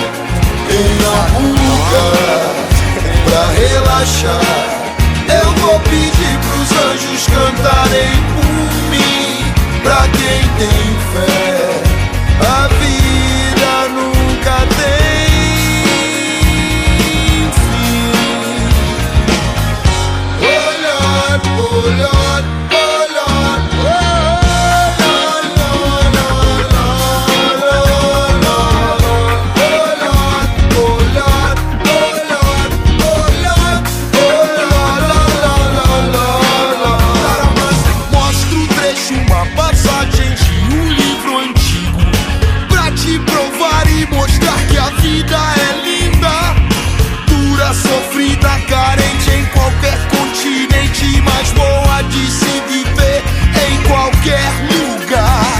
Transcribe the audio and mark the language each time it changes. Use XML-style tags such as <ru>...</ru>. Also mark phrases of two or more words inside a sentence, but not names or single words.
<pt>Em algum lugar pra relaxar, eu vou pedir pros anjos cantarem por mim. Pra quem tem fé, a vida nunca tem fim.</pt> <en>Oh Lord, oh Lord, oh Lord, oh Lord, Lord, Lord, Lord, Lord, oh Lord,</en> <pt>mostro o trecho, uma passagem de um livro antigo, pra te provar e mostrar que a vida é linda. Dura, sofrida, carente em qualquer continente, mas boa de se viver em qualquer lugar.</pt>